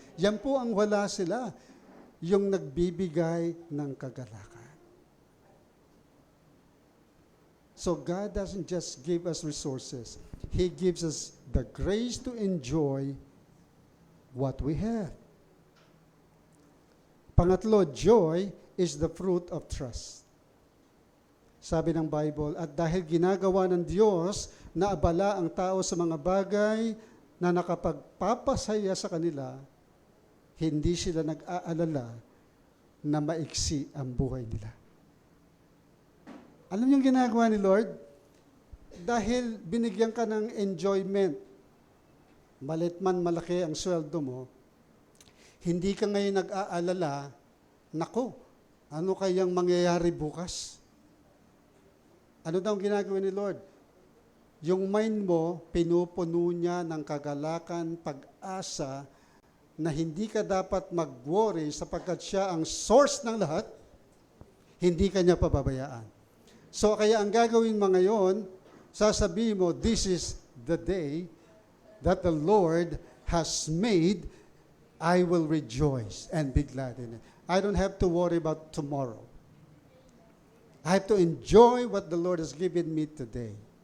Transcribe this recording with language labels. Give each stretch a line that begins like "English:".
Filipino: Yan po ang wala sila, yung nagbibigay ng kagalakan.
English: So God doesn't just give us resources. He gives us the grace to enjoy what we have. Pangatlo, joy is the fruit of trust.
Filipino: Sabi ng Bible, at dahil ginagawa ng Diyos na abala ang tao sa mga bagay na nakapagpapasaya sa kanila, hindi sila nag-aalala na maiksi ang buhay nila. Alam niyo yung ginagawa ni Lord? Dahil binigyan ka ng enjoyment, malit man malaki ang sweldo mo, hindi ka ngayon nag-aalala, nako, ano kayang mangyayari bukas? Ano daw ang ginagawa ni Lord? Yung mind mo, pinupuno niya ng kagalakan, pag-asa, na hindi ka dapat mag-worry sapagkat siya ang source ng lahat, hindi ka niya pababayaan. So kaya ang gagawin mo ngayon, sasabihin mo,
English: this is the day that the Lord has made, I will rejoice and be glad in it. I don't have to worry about tomorrow. I have to enjoy what the Lord has given me today.